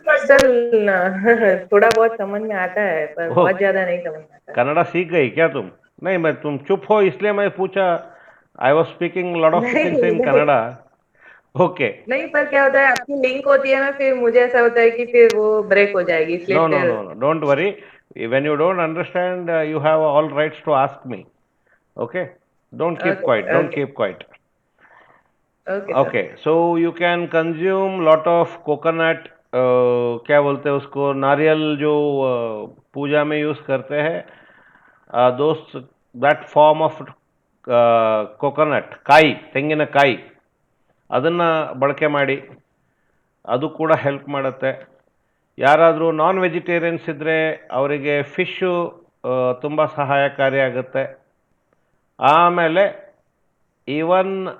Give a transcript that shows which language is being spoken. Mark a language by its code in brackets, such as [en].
[hi] Sir थोड़ा बहुत समझ में आता है पर बहुत ज्यादा नहीं समझ में आता। कन्नड़ा सीख गई क्या तुम? नहीं, मैं तुम चुप हो इसलिए मैं पूछा. [en] I was speaking lot of things in Kannada. Okay. [hi] नहीं, पर क्या होता है, आपकी लिंक होती है ना, फिर मुझे ऐसा होता है कि फिर वो ब्रेक हो जाएगी, इसलिए [en] No, no, no, no. Don't worry. When you don't understand, you have all rights to ask me. Okay? Don't keep quiet. Don't keep quiet. Okay. So you can consume lot of coconut. [hi] क्या बोलते हैं उसको, नारियल जो पूजा में use करते हैं, दोस्त, [en] that form of coconut, [kn] ಕಾಯಿ, ತೆಂಗಿನಕಾಯಿ, ಅದನ್ನು ಬಳಕೆ ಮಾಡಿ, ಅದು ಕೂಡ ಹೆಲ್ಪ್ ಮಾಡುತ್ತೆ. ಯಾರಾದರೂ ನಾನ್ ವೆಜಿಟೇರಿಯನ್ಸ್ ಇದ್ದರೆ ಅವರಿಗೆ ಫಿಶ್ಶು ತುಂಬ ಸಹಾಯಕಾರಿಯಾಗುತ್ತೆ. ಆಮೇಲೆ ಈವನ್